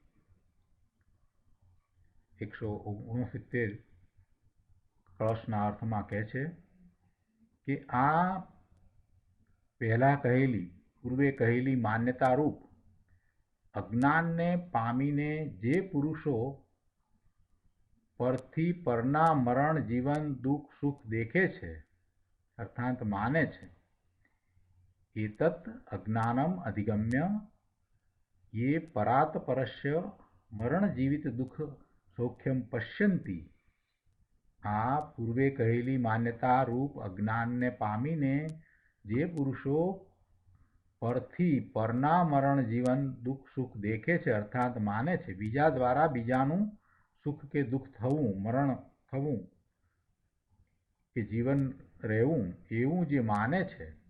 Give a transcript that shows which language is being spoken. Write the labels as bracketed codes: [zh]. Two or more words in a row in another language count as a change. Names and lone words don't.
[gu] 169 કળશના અર્થમાં કહે છે કે આ પહેલા કહેલી, પૂર્વે કહેલી માન્યતા રૂપ અજ્ઞાનને પામીને જે પુરુષો પરથી પરના મરણ, જીવન, દુઃખ, સુખ દેખે છે અર્થાત માને છે, [sa] એતત અજ્ઞાનમ અધિગમ્ય ये परात परस्य मरण जीवित दुख सौख्यम पश्यन्ति. [gu] આ પૂર્વે કહેલી માન્યતા રૂપ અજ્ઞાનને પામીને જે પુરુષો પરથી પરના મરણ, જીવન, દુઃખ, સુખ દેખે છે અર્થાત માને છે, બીજા દ્વારા બીજાનું સુખ કે દુઃખ થવું, મરણ થવું કે જીવન રહેવું એવું જે માને છે